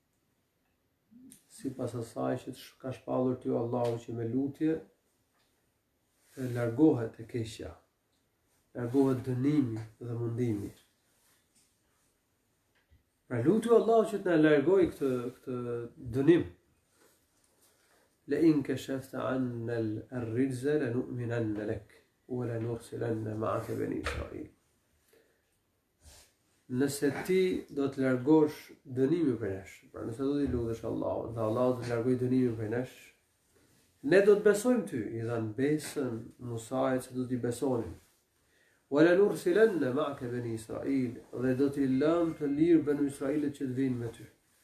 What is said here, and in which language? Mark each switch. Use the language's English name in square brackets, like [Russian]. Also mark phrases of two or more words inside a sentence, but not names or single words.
[Albanian] Sipas asaj që ka shpallur ty Allahu që me lutje largohet e keqja, largohet dënimi dhe mundimi. Pra lutu Allahu që të na largojë këtë dënim. [Arabic] لئن كشفت عنا الرجز لنؤمنن لك ولنرسلن معك بني إسرائيل. [Albanian] Nëse ti do të largosh dënimin për nesh, pra nëse do t'i lutesh Allahut, dhe Allahu do të largojë dënimin për nesh, ne do të besojmë ty, i dhanë besën Musait se do t'i besonin. [Arabic] ولنرسلن معك بني إسرائيل, [Albanian] dhe do t'i lëm të lirë banu Israilit që të vinë me ty.